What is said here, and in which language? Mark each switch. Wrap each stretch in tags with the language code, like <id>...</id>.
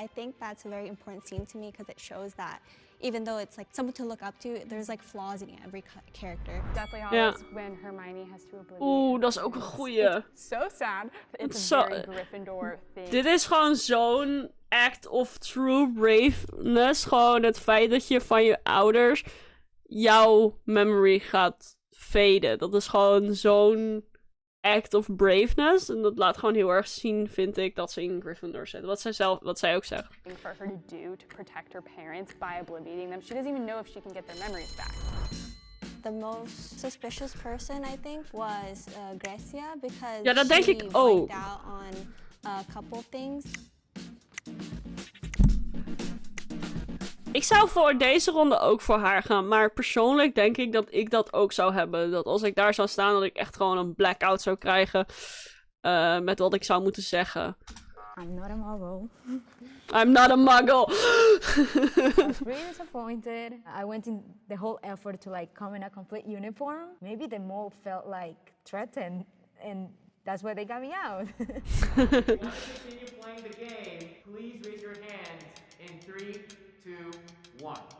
<en>I think that's a very important scene to me because it shows that even though it's like someone to look up to, there's like flaws in every character. Deathly Hallows when Hermione has to obliviate.</en> <nl>Oeh, dat is ook een goeie.</nl> <en>So sad. It's a very Gryffindor thing.</en> <nl>Dit is gewoon zo'n</nl> <en>act of true braveness.</en> <nl>Gewoon het feit dat je van je ouders jouw memory gaat faden. Dat is gewoon zo'n</nl> <en>act of braveness.</en> <nl>En dat laat gewoon heel erg zien, vind ik, dat ze in Gryffindor zit. Wat zij ook zegt.</nl> <en>For her to do to protect her parents by obliviating them. She doesn't even know if she can get their memories back. The most suspicious person, I think, was Grecia, because</en> <nl>ja, dat denk ik</nl> <en>she</en> <nl>ook.</nl> <en>wiped out on a couple things.</en> <nl>Ik zou voor deze ronde ook voor haar gaan. Maar persoonlijk denk ik dat ik dat ook zou hebben. Dat als ik daar zou staan, dat ik echt gewoon een blackout zou krijgen. Met wat ik zou moeten zeggen.</nl> <en>I'm not a muggle. I'm not a muggle. I was really disappointed. I went in the whole effort to like come in a complete uniform. Maybe the mole felt like threatened, and that's why they got me out. If you want to continue playing the game, please raise your hand in 3, 2, 1.</en>